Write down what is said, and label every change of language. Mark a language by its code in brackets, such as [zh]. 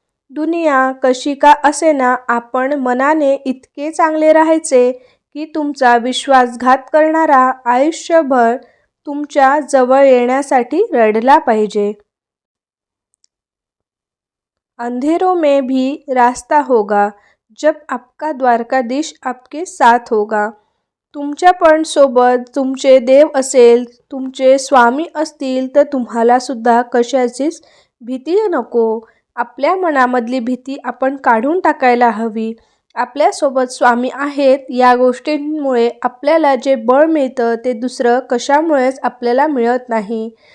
[mr] दुनिया कशी का असेना, आपण मनाने इतके चांगले राहायचे की तुमचा विश्वासघात करणारा आयुष्यभर तुमच्या जवळ येण्यासाठी रडला पाहिजे. [hi] अंधेरों में भी रास्ता होगा, जब आपका द्वारकाधीश आपके साथ होगा. [mr] तुमच्या पण सोबत तुमचे देव असेल, तुमचे स्वामी असतील तर तुम्हाला सुद्धा कशाचीच भीती नको. आपल्या मनामधली भीती आपण काढून टाकायला हवी. आपल्यासोबत स्वामी आहेत या गोष्टींमुळे आपल्याला जे बळ मिळतं ते दुसरं कशामुळेच आपल्याला मिळत नाही.